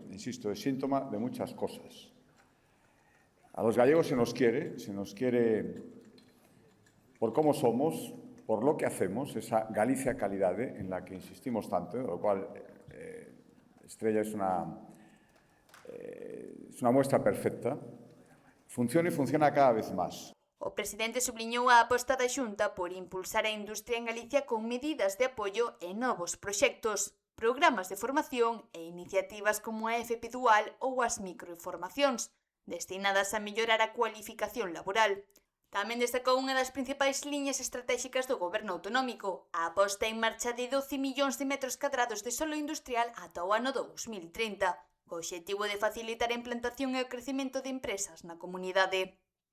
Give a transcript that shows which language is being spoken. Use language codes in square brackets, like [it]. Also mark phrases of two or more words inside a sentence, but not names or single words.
[es] Insisto, es síntoma de muchas cosas. A los gallegos se nos quiere por cómo somos, por lo que hacemos, esa Galicia calidade en la que insistimos tanto, lo cual Estrella es una muestra perfecta. Funciona y funciona cada vez más. [gl] O presidente subliñou a aposta da Xunta por impulsar a industria en Galicia con medidas de apoio e novos proxectos, programas de formación e iniciativas como a FP Dual ou as microformacións, destinadas a mellorar a cualificación laboral. Tamén destacou unha das principais liñas estratéxicas do goberno autonómico, a aposta en marcha de 12 millóns de metros cadrados de solo industrial ata o ano 2030, co obxectivo de facilitar a implantación e o crecemento de empresas na comunidade.